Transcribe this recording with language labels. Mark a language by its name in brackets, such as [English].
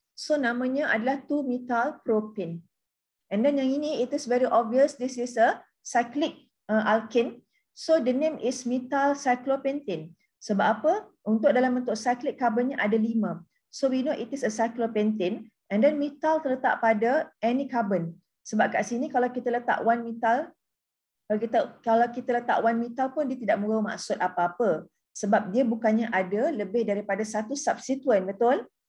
[Malay] So namanya adalah 2-methyl propane. [English] And then [Malay] yang ini, [English] it is very obvious, this is a cyclic alkane. So the name is methyl cyclopentane. [Malay] Sebab apa? Untuk dalam bentuk cyclic karbonnya ada 5. [English] So we know it is a cyclopentane. [Malay] And then metal terletak pada [English] any carbon. [Malay] Sebab kat sini kalau kita letak 1 metal, kalau kita letak 1 metal pun dia tidak membawa maksud apa-apa. Sebab dia bukannya ada lebih daripada 1 substituent, betul?